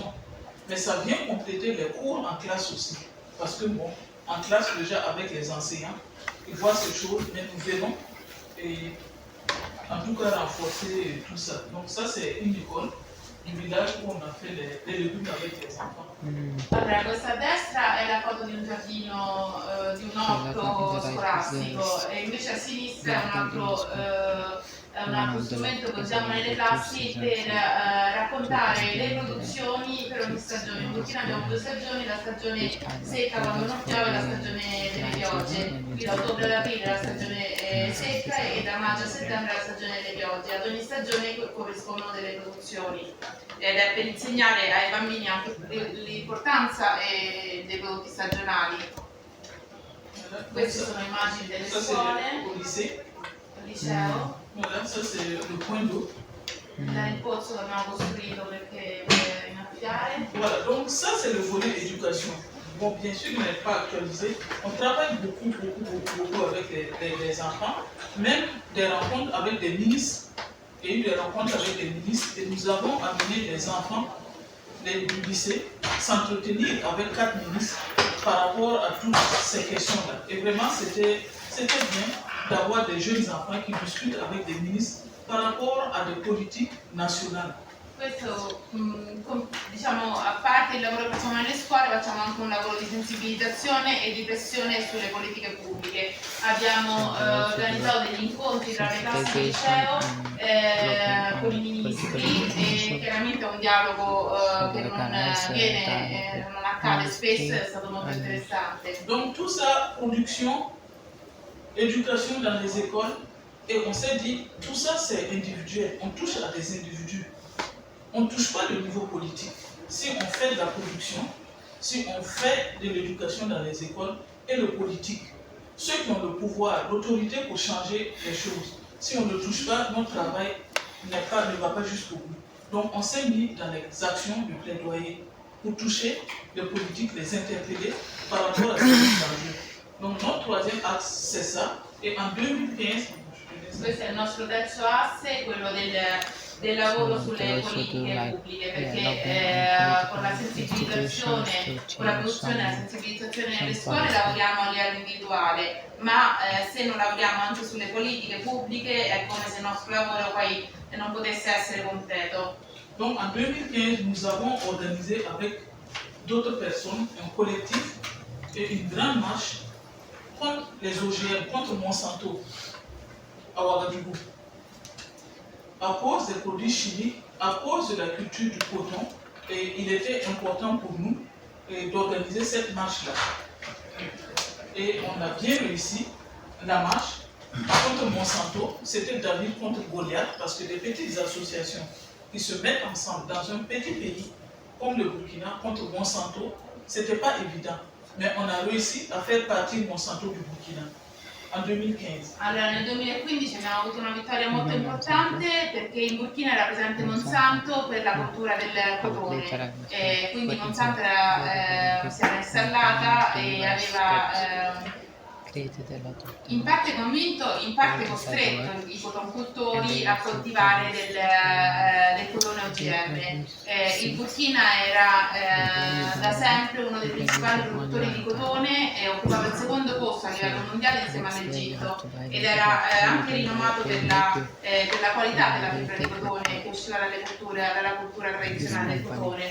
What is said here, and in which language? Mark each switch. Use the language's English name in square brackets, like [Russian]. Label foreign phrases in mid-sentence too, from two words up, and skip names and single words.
[French] Mais ça vient compléter les cours en classe aussi. Parce que bon, en classe déjà avec les enseignants, ils voient ces choses, mais nous venons et en tout cas renforcer tout ça. Donc ça c'est une école du village où on a fait les légumes avec les enfants. [Italian] Allora, questa a destra è la foto di un giardino, di un orto scolastico e invece a sinistra è un altro strumento che usiamo nelle classi per raccontare le produzioni per ogni stagione. In Burkina abbiamo 2 stagioni, la stagione secca quando non piove e la stagione delle piogge. Qui da ottobre ad aprile la stagione secca e da maggio a settembre la stagione delle piogge. Ad ogni stagione corrispondono delle produzioni. Ed è per insegnare ai bambini anche l'importanza dei prodotti stagionali. Queste sono immagini delle scuole, al liceo. [French] Voilà, ça c'est le point d'eau. [Italian] Il pozzo che abbiamo costruito perché per innaffiare. [French] Voilà, donc ça c'est le volet éducation. Bon, bien sûr, il n'est pas actualisé. On travaille beaucoup avec les enfants, même des rencontres avec des ministres. Il y a eu des rencontres avec des ministres et nous avons amené les enfants du lycée s'entretenir avec 4 ministres par rapport à toutes ces questions-là. Et vraiment, c'était bien d'avoir des jeunes enfants qui discutent avec des ministres par rapport à des politiques nationales. [Italian] Questo, diciamo, a parte il lavoro che facciamo nelle scuole, facciamo anche un lavoro di sensibilizzazione e di pressione sulle politiche pubbliche. Abbiamo organizzato degli incontri tra le classi del liceo con i ministri e chiaramente è un dialogo che non accade spesso, è stato molto interessante. [French] Donc tout ça, production, éducation dans les écoles, et on s'est dit, tout ça c'est individuel, on touche à des individus. On ne touche pas le niveau politique. Si on fait de la production, si on fait de l'éducation dans les écoles et le politique, ceux qui ont le pouvoir, l'autorité pour changer les choses, si on ne touche pas, notre travail ne va pas jusqu'au bout. Donc on s'est mis dans les actions de plaidoyer pour toucher les politiques, les interpeller par rapport à ce enjeux. Donc notre troisième axe, c'est ça. Et en 2015, [Italian] questo è il nostro terzo asse, quello del lavoro sulle politiche pubbliche, perché con la sensibilizzazione, con la produzione e la sensibilizzazione nelle scuole lavoriamo a livello individuale, ma se non lavoriamo anche sulle politiche pubbliche è come se il nostro lavoro poi non potesse essere completo. [French] Donc en 2015, nous avons organisé avec d'autres personnes un collectif et une grande marche contre les OGM, contre Monsanto à Ouagadougou. À cause des produits chimiques, à cause de la culture du coton, et il était important pour nous d'organiser cette marche-là. Et on a bien réussi la marche contre Monsanto. C'était David contre Goliath, parce que des petites associations qui se mettent ensemble dans un petit pays comme le Burkina contre Monsanto, ce n'était pas évident. Mais on a réussi à faire partir Monsanto du Burkina. En 2015. [Italian] Allora nel 2015 abbiamo avuto una vittoria molto importante perché in Burkina era presente Monsanto per la coltura del cotone e quindi Monsanto si era installata e [English] created a lot of [Italian] in parte convinto, in parte costretto i cotocultori a coltivare del cotone OGM. Il Burkina era da sempre uno dei principali produttori di cotone e occupava il secondo posto a livello mondiale insieme all'Egitto ed era anche rinomato per la qualità della fibra di cotone che usciva dalla cultura tradizionale del cotone.